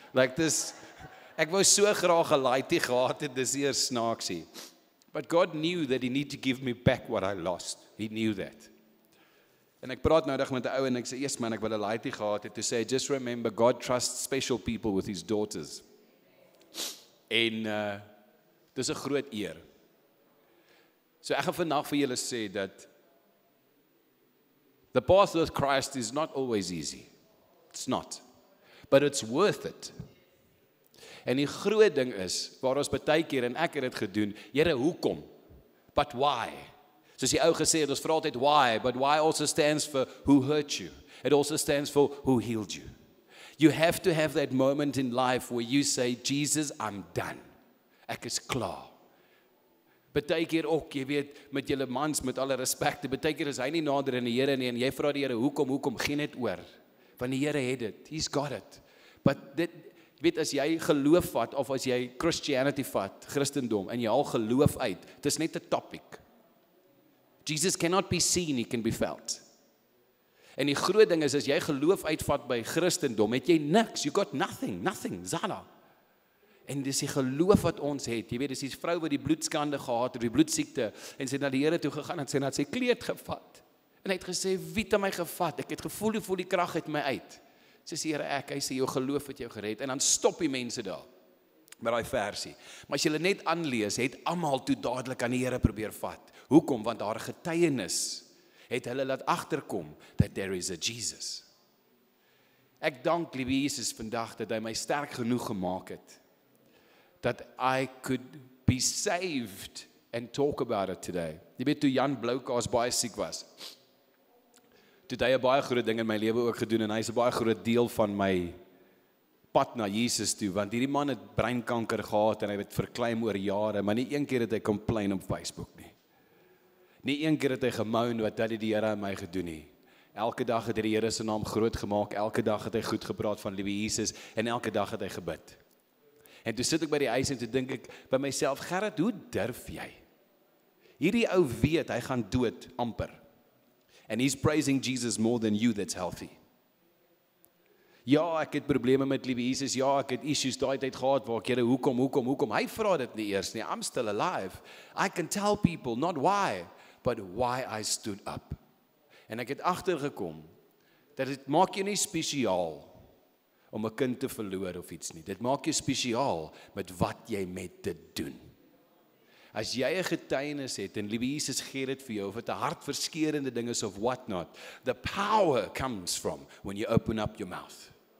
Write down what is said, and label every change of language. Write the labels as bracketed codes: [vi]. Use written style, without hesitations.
[af] Like this, ek wou so graag 'n laaitie gehad het, dis eers snaaksie. [en] But God knew that he needed to give me back what I lost. He knew that. [af] En ek praat nou dag met 'n ou en ek sê, yes man, ek wil 'n laaitie gehad het, [en] to say, just remember, God trusts special people with his daughters. [af] En dis 'n groot eer. So ek gaan vandag vir julle sê dat [en] the path with Christ is not always easy. It's not. But it's worth it. [af] En die groot ding is, waar ons baie keer, en ek het dit gedoen, Here, hoekom? But why? [en] Soos die ou gesê het, ons vra altyd why, but why also stands for who hurt you. It also stands for who healed you. You have to have that moment in life where you say, Jesus, I'm done. [af] Ek is klaar. Baie keer ook, jy weet, met julle mans, met alle respecte, baie keer is hy nie nader in die Here nie, en jy vra die Here, hoekom, gee net oor. Want die Here het dit, [en] he's got it. [af] But dit, weet as jy geloof vat, of as jy Christianity vat, Christendom, en jy haal geloof uit, dit is net 'n topic. [en] Jesus cannot be seen, he can be felt. [af] En die groot ding is, as jy geloof uitvat by Christendom, het jy niks, [en] you got nothing, [af] zala. En dis die geloof wat ons het, jy weet, dis die vrou wat die bloedskande gehad het, die bloedsiekte, en sy het na die Here toe gegaan, en sy het sy kleed gevat, en hy het gesê, wie het my gevat, ek het gevoel, hoe voel die krag uit my uit, sy sê, Here ek, hy sê, jou geloof het jou gered, en dan stop die mense daar, met daai versie, maar as jy net aanlees, het almal toe dadelik aan die Here probeer vat, hoekom, want haar getuienis, het hulle laat agterkom, [en] that there is a Jesus. [af] Ek dank liewe Jesus vandag, dat hy my sterk genoeg gemaak het, [en] that I could be saved and talk about it today. [af] Jy weet, toe Jan Bloukaas baie siek was, toe het hy 'n baie groot ding in my lewe ook gedoen, en hy is 'n baie groot deel van my pad na Jesus toe, want hierdie man het breinkanker gehad, en hy het verkleim oor jare, maar nie een keer het hy complain op Facebook nie. Nie een keer het hy gemoun wat het die Here aan my gedoen nie. Elke dag het hy die Here se naam groot gemaak, elke dag het hy goed gepraat van liewe Jesus, en elke dag het hy gebid. En toe sit ek by die huis en toe dink ek by myself, Gerrit, hoe durf jy? Hierdie ou weet, hy gaan dood, amper. [en] And he's praising Jesus more than you that's healthy. [af] Ja, ek het probleme met liewe Jesus, ja, ek het issues daai tyd gehad, waar ek, Here, hoekom? Hy vra dit nie eers nie, [en] I'm still alive. I can tell people, not why, but why I stood up. [af] En ek het agtergekom, dat dit maak jou nie spesiaal, om 'n kind te verloor of iets nie. Dit maak jou spesiaal met wat jy met dit doen. As jy 'n getuienis het en liewe Jesus gee dit vir jou, of dit 'n hartverskeurende ding is of what not, [en] the power comes from when you open up your mouth.